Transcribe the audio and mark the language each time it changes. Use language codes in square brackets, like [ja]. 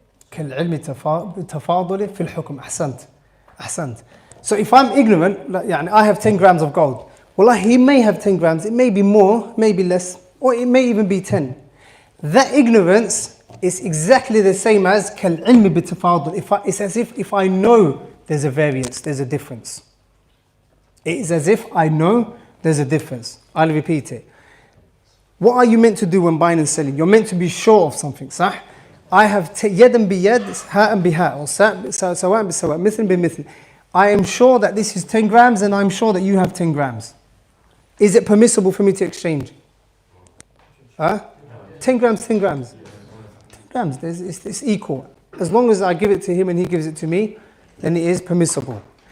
[ar] كالعلم بالتفاضل في الحكم. أحسنت. [en] So if I'm ignorant, like, I have 10 grams of gold. Well, he may have 10 grams. It may be more, maybe less, or it may even be 10. That ignorance is exactly the same as [ar] كالعلم بالتفاضل. [en] It's as if I know there's a variance, there's a difference. It is as if I know there's a difference. I'll repeat it. What are you meant to do when buying and selling? You're meant to be sure of something, صح? I have [ar] يدا بيد, هاء بهاء, or سواء بسواء, مثل بمثل. [en] I am sure that this is 10 grams and I'm sure that you have 10 grams. Is it permissible for me to exchange? 10 grams, 10 grams. 10 grams, it's equal. As long as I give it to him and he gives it to me, then it is permissible.